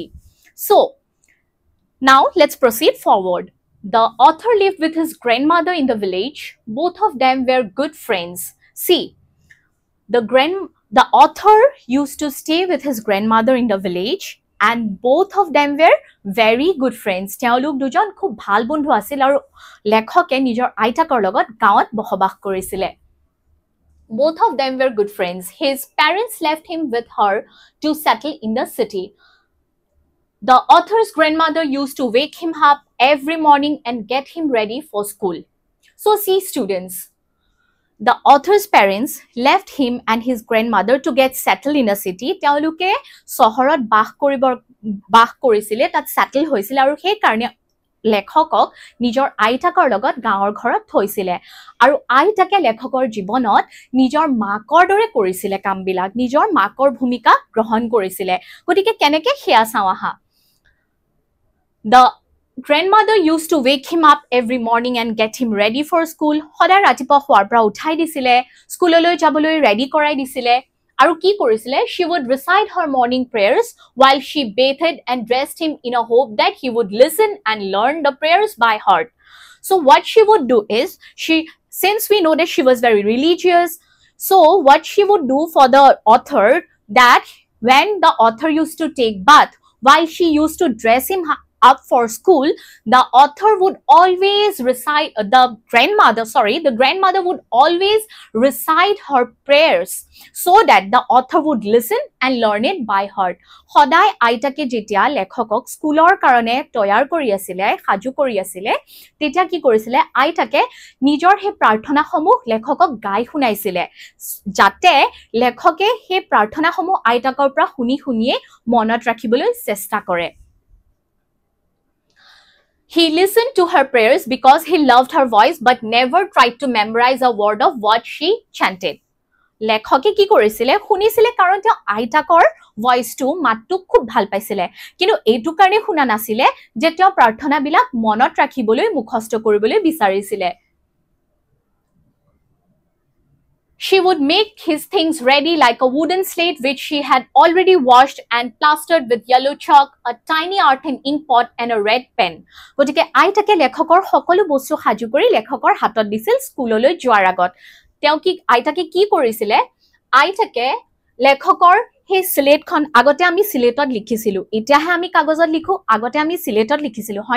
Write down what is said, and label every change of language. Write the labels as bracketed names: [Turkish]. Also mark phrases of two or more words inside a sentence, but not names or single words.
[English] So now let's proceed forward. The author lived with his grandmother in the village. Both of them were good friends. See, the author used to stay with his grandmother in the village and both of them were very good friends. [Assamese] তেওঁলোক দুজন খুব ভাল বন্ধু আছিল আৰু লেখকে নিজৰ আইতাকৰ লগত গাঁৱত বসবাস কৰিছিল [English] both of them were good friends his parents left him with her to settle in the city the author's grandmother used to wake him up every morning and get him ready for school so see students the author's parents left him and his grandmother to get settled in a city [Assamese] তেওঁলোকে চহৰত বাস কৰিছিল তাত সেটেল হৈছিল আৰু সেই কাৰণে লেখকক নিজৰ আইতাকৰ লগত গাঁৱৰ ঘৰত থৈছিল আৰু আইতাকে লেখকৰ জীৱনত নিজৰ মাকৰ দৰে কৰিছিল কামবিলাক নিজৰ মাকৰ ভূমিকা গ্ৰহণ কৰিছিল গতিকে কেনেকৈ হেয়া চাও আহা [English] the grandmother used to wake him up every morning and get him ready for school [Assamese] সদায় ৰাতিপুৱা হোৱাৰ পৰা উঠাই দিছিল স্কুললৈ যাবলৈ ৰেডি কৰাই দিছিল আৰু কি কৰিছিল [English] she would recite her morning prayers while she bathed and dressed him in a hope that he would listen and learn the prayers by heart so what she would do is since we know that she was very religious so what she would do for the author that when the author used to take bath while she used to dress him up for school the author would always recite the grandmother would always recite her prayers so that the author would listen and learn it by heart [Assamese] সদায় আইতাকে যেতিয়া লেখকক স্কুলৰ কাৰণে তৈয়াৰ কৰি আছিল সাজু কৰি আছিল তেতিয়া কি কৰিছিল আইতাকে নিজৰ হে প্ৰাৰ্থনাসমূহ লেখকক গাই শুনাইছিল যাতে লেখকে হে প্ৰাৰ্থনাসমূহ আইতাকৰ পৰা শুনিয়ে মনত ৰাখিবলৈ চেষ্টা কৰে [English] He listened to her prayers because he loved her voice but never tried to memorize a word of what she chanted. [Assamese] লেখকে কি কৰিছিল শুনিছিল কাৰণ তেওঁ আইতাকৰ ভয়েসটো মাতটো খুব ভাল পাইছিল কিন্তু এইটো কাৰণে শুনা নাছিল যে তেওঁ প্ৰাৰ্থনাবিলাক মনত ৰাখিবলৈ মুখস্থ কৰিবলৈ বিচাৰিছিল [English] She would make his things ready like a wooden slate which she had already washed and plastered with yellow chalk, a tiny earthen ink pot and a red pen. [Assamese] গতিকে আইতাকে লেখকৰ সকলো বস্তু সাজু কৰি লেখকৰ হাতত দিছিল স্কুললৈ যোৱাৰ আগত তেওঁ আইতাকে কি কৰিছিল আইতাকে লেখকৰ হে স্লেটখন আগতে আমি স্লেটত লিখিছিলো এতিয়াহে আমি কাগজত লিখো আগতে আমি স্লেটত লিখিছিলো হয়